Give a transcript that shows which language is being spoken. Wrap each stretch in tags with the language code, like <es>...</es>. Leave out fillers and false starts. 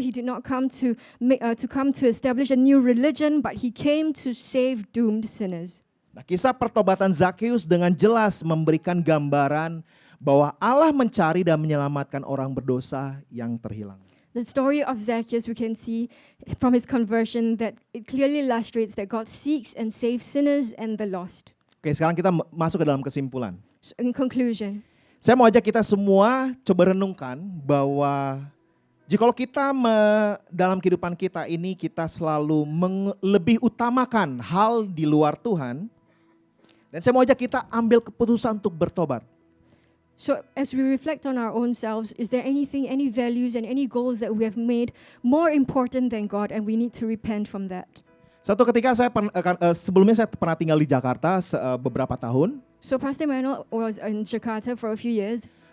<en>He did not come to establish a new religion, but he came to save doomed sinners.</en> <id>Nah, kisah pertobatan Zakheus dengan jelas memberikan gambaran bahwa Allah mencari dan menyelamatkan orang berdosa yang terhilang.</id> <en>The story of Zacchaeus, we can see from his conversion that it clearly illustrates that God seeks and saves sinners and the lost.</en> <id>Oke, sekarang kita masuk ke dalam kesimpulan.</id> <en>So in conclusion,</en> <id>Saya mau ajak kita semua coba renungkan bahwa jikalau kita dalam kehidupan kita ini kita selalu lebih utamakan hal di luar Tuhan, dan saya mau ajak kita ambil keputusan untuk bertobat.</id> <en>so as we reflect on our own selves, is there anything, any values and any goals that we have made more important than God and we need to repent from that?</en> <id>Satu ketika sebelumnya saya pernah tinggal di Jakarta beberapa tahun.</id> <en>So Pastor Manuel was in Jakarta for a few years.</en>